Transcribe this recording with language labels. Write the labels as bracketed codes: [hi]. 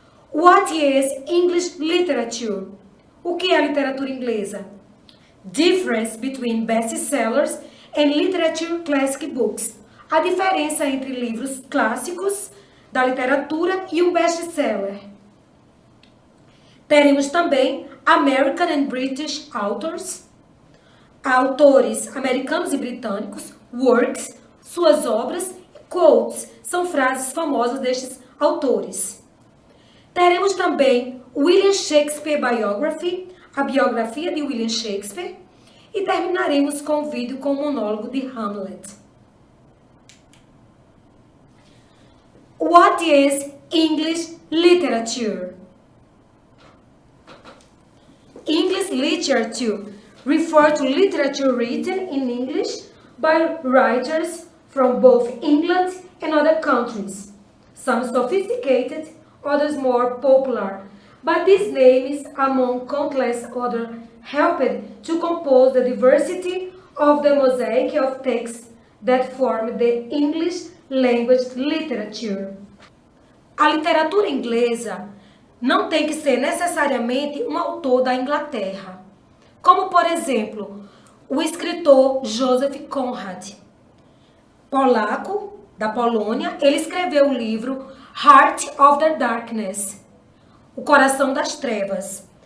[en] What is English literature? [pt] O que é a literatura inglesa? [en] Difference between bestsellers and literature classic books. [pt] A diferença entre livros clássicos da literatura e um best-seller. Teremos também [en] American and British authors, [pt] autores americanos e britânicos, works, suas obras, e quotes, são frases famosas destes autores. Teremos também William Shakespeare Biography, a biografia de William Shakespeare, e terminaremos com o vídeo com o monólogo de Hamlet. [en] What is English literature? English literature refers to literature written in English by writers from both England and other countries. Some sophisticated, others more popular, but these names, among countless others, helped to compose the diversity of the mosaic of texts that form the English language literature. [pt] A literatura inglesa não tem que ser necessariamente um autor da Inglaterra, como, por exemplo, o escritor Joseph Conrad, polaco, da Polônia. Ele escreveu o livro Heart of the Darkness, O Coração das Trevas.